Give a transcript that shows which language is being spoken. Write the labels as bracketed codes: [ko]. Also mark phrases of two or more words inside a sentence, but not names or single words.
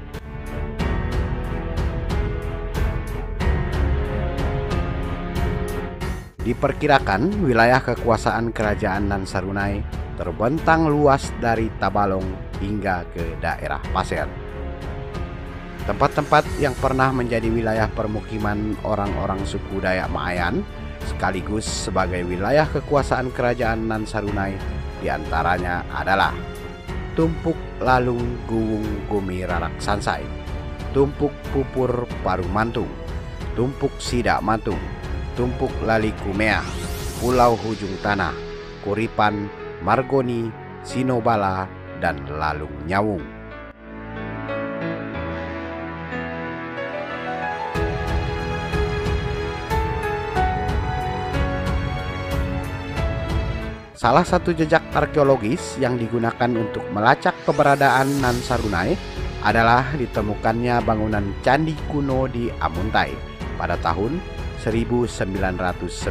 [id] Diperkirakan wilayah kekuasaan kerajaan Nan Sarunai terbentang luas dari Tabalong hingga ke daerah Pasir. Tempat-tempat yang pernah menjadi wilayah permukiman orang-orang suku Dayak Maayan sekaligus sebagai wilayah kekuasaan kerajaan Nan Sarunai diantaranya adalah Tumpuk Lalung Guwung Gumi Rarak Sansai, Tumpuk Pupur Paru Mantung, Tumpuk Sidak Mantung, Tumpuk Lali Kumeah, Pulau Hujung Tanah, Kuripan, Margoni, Sinobala, dan Lalung Nyawung. Salah satu jejak arkeologis yang digunakan untuk melacak keberadaan Nan Sarunai adalah ditemukannya bangunan candi kuno di Amuntai pada tahun 1996.